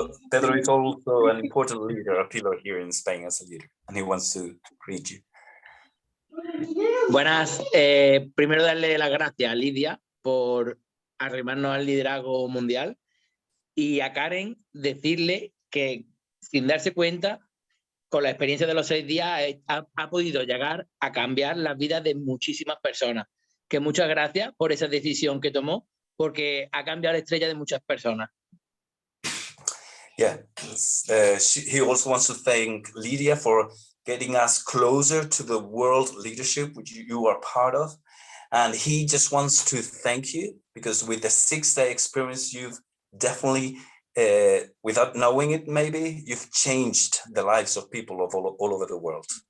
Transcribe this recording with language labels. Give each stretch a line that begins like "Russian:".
English: Pedro is also an important leader, a pillar here in Spain as a leader, and he wants to greet you.
Spanish: Buenas. Primero darle las gracias a Lidia por arrimarnos al liderazgo mundial, y a Karen decirle que sin darse cuenta, con la experiencia de los 6 días, ha podido llegar a cambiar las vidas de muchísimas personas. Que muchas gracias por esa decisión que tomó, porque ha cambiado la estrella de muchas personas.
English: Yeah, he also wants to thank Lydia for getting us closer to the world leadership which you are part of. And he just wants to thank you because with the 6-day experience, you've definitely, without knowing it, maybe you've changed the lives of people of all over the world.